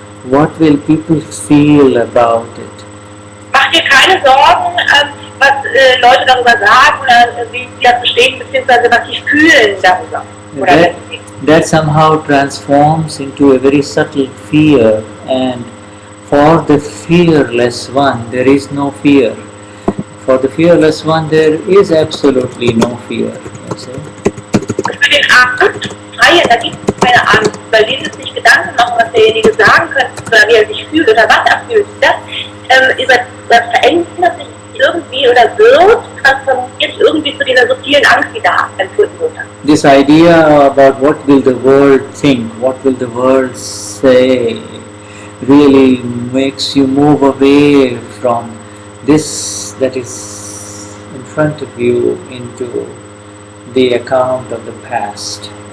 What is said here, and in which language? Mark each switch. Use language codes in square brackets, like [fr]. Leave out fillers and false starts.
[en] What will people feel about it? [de] Mach dir keine Sorgen, was Leute darüber sagen oder wie sie das verstehen, beziehungsweise was sie fühlen darüber. [en] That somehow transforms into a very subtle fear, and for the fearless one there is no fear. For the fearless one there is absolutely no fear. [de] Für den Angstfreien, da gibt es keine Angst, weil die sich Gedanken machen, was derjenige sagen könnte, oder wie er sich fühlt oder was er fühlt. Das verändert sich irgendwie oder wird transformiert irgendwie zu dieser subtilen Angst, die da empfunden wird. [en] This idea about what will the world think, what will the world say, really makes you move away from this that is in front of you into the account of the past.